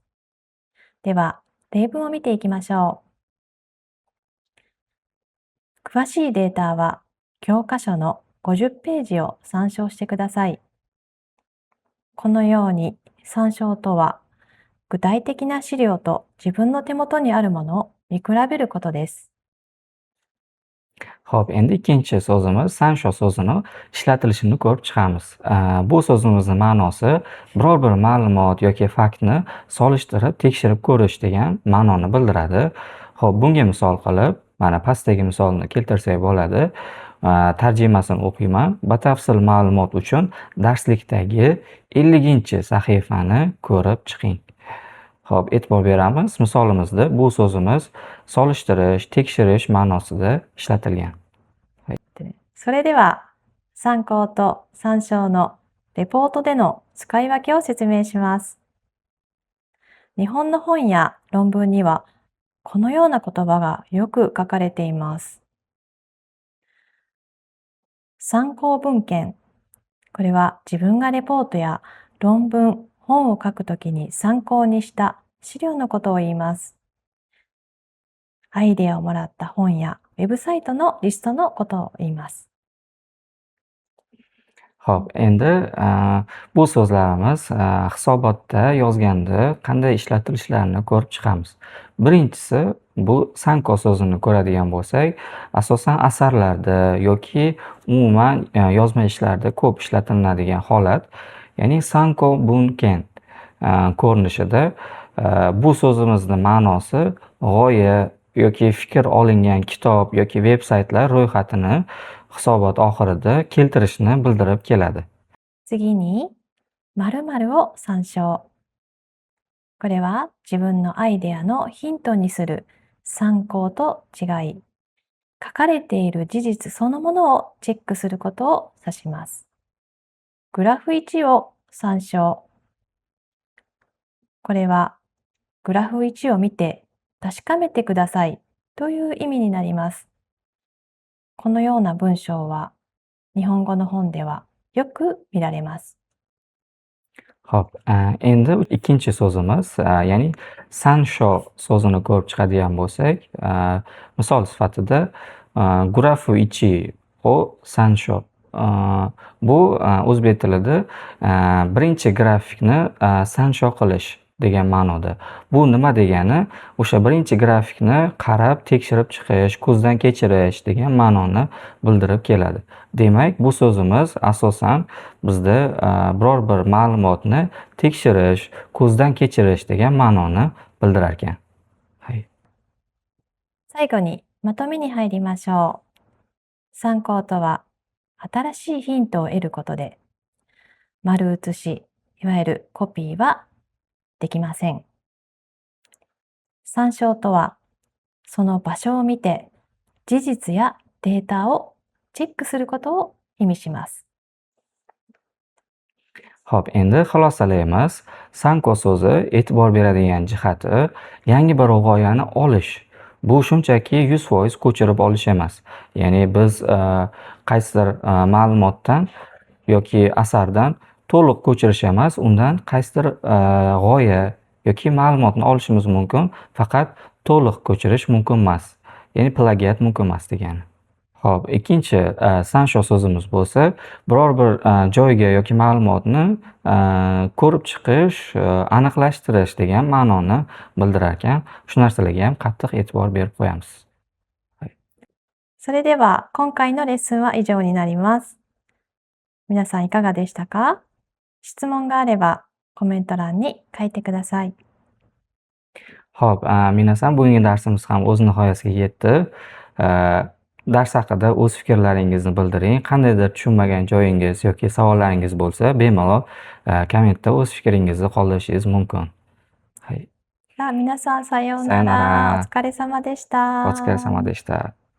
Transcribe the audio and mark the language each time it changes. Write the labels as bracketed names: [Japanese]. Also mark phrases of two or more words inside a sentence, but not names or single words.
[Japanese] では、例文を見ていきましょう。詳しいデータは教科書の50ページを参照してください。このように参照とは、具体的な資料と自分の手元にあるものを見比べることです。 [Uzbek] Xo'p, endi ikkinchi so'zimiz sansho so'zini ishlatilishini ko'rib chiqamiz. Bu so'zimizning ma'nosi biror bir ma'lumot yoki faktni solishtirib, tekshirib ko'rish degan ma'noni bildiradi. Xo'p, bunga misol qilib, mana pastdagi misolni keltirsak bo'ladi. Tarjimasini o'qiyman. Batafsil ma'lumot uchun darslikdagi 50-sahifani ko'rib chiqing. Xo'p, e'tibor beramiz. Misolimizda bu so'zimiz solishtirish, tekshirish ma'nosida ishlatilgan. [Japanese] それでは、参考と参照のレポートでの使い分けを説明します。日本の本や論文には、このような言葉がよく書かれています。参考文献。これは自分がレポートや論文、本を書くときに参考にした資料のことを言います。アイデアをもらった本やウェブサイトのリストのことを言います。 [Uzbek] Xo'p, endi bu so'zlarimiz hisobotda yozganda qanday ishlatilishlarini ko'rib chiqamiz. Birinchisi, bu sanko so'zini ko'radigan bo'lsak, asosan asarlarda yoki umuman yozma ishlarda ko'p ishlatilinadigan holat, ya'ni [Japanese] 参考文献 [Uzbek] ko'rinishida bu so'zimizni ma'nosi g'oya yoki fikr olingan kitob yoki veb-saytlar ro'yxatini hisobot oxirida keltirishni bildirib keladi. [Japanese] 次に、〇〇を参照。これは自分のアイデアのヒントにする参考と違い、書かれている事実そのものをチェックすることを指します。グラフ1を参照。これはグラフ1を見て確かめてくださいという意味になります。このような文章は日本語の本ではよく見られます。 [Uzbek] Xo'p, endi ikkinchi so'zimiz, ya'ni sansho so'zini ko'rib chiqadigan bo'lsak, misol sifatida [Japanese] グラフ1を参照. [Uzbek] Bu o'zbek tilida birinchi grafikni sansho qilish degan ma'noda. Bu nima degani? O'sha birinchi grafikni qarab, tekshirib chiqish, ko'zdan kechirish degan ma'noni bildirib keladi. Demak, bu so'zimiz asosan bizda biror bir ma'lumotni tekshirish, ko'zdan kechirish degan ma'noni bildirar ekan. [Japanese] 最後にまとめに入りましょう。参考とは、新しいヒントを得ることで、丸写し、いわゆるコピーはできません。参照とは、その場所を見て、事実やデータをチェックすることを意味します。 [Uzbek] Xo'p, endi xulosalaymiz. Sanko so'zi e'tibor beradigan jihati yangi bir g'oyani olish. Bu shunchaki 100% ko'chirib olish emas. Ya'ni biz qaysidir ma'lumotdan yoki asardan to'liq ko'chirish emas, undan qaysidir g'oya yoki ma'lumotni olishimiz mumkin, faqat to'liq ko'chirish mumkin emas. Ya'ni plagiat mumkin emas degani. Xo'p, ikkinchi sansho so'zimiz bo'lsa, biror bir joyga yoki ma'lumotni ko'rib chiqish, aniqlashtirish degan ma'noni bildirar ekan. Shu narsalarga ham qattiq e'tibor berib qo'yamiz. [Japanese] それでは今回のレッスンは以上になります。皆さんいかがでしたか？質問があればコメント欄に書いてください。 [Uzbek] Xo'p, minasan bugungi darsimiz ham o'z nihoyasiga yetdi. Dars haqida o'z fikrlaringizni bildiring. Qandaydir tushunmagan joyingiz yoki savollaringiz bo'lsa, bemalol kommentda o'z fikringizni qoldirishingiz mumkin. [Japanese] 皆さんさようなさようなら。ら。お疲れ様でした。お疲れ様でした。